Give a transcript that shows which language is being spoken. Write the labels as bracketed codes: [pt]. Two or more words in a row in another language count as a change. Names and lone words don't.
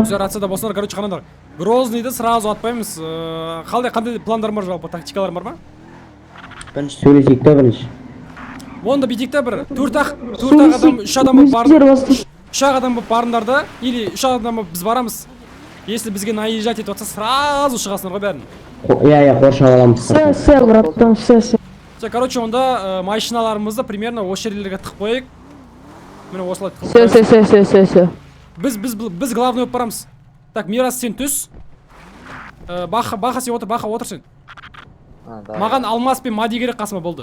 [kk] Все, рацияда болсыңдар, короче, қанандар. Грознныйды сразу атпаймыз. Қандай пландар бар жалпы, тактикалар бар ма? Бірінші сөйлесейік та бірінші. Онда бүйтейік та бір 4 адам, 3 адам болып барыңдар. 3 адам болып барыңдар да, или 3 адам болып біз барамыз. Если бізге наезжать етіп жатса, сразу шығасыңдар ғой бәрін. Қоршап аламыз. [ru] Все, братан, все. Все, [kk] короче, онда машиналарымызды примерно осы жерлерге тығып қояйық. Міне осылай тығып [ru] Все. [kk] Біз главный болып барамыз. Так, Мирас сен түс. Баха сен отыр, Баха отыр сен. Маған Алмас пен Мади керек қасыма болды.